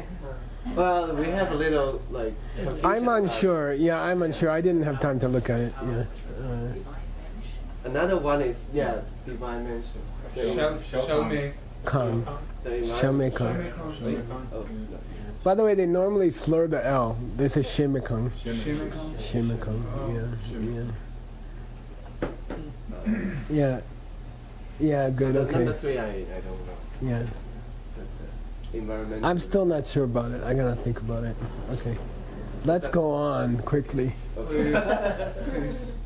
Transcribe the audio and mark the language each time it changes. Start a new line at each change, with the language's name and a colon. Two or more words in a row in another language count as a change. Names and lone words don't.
English: Well, we have a little like confusion I'm about- unsure. Yeah, I'm unsure. I didn't have time to look at it. Yeah. Another one is divine mention. Show me. Kang. The environment- Shamekang. Oh, no. By the way, they normally slur the L. They say Shemekang. Shimikon. Shemekang. Yeah. Yeah, good, So the number okay. 3 I don't know. Yeah. The environment. I'm still not sure about it. I gotta think about it. Okay. Let's go on quickly. Okay. Please.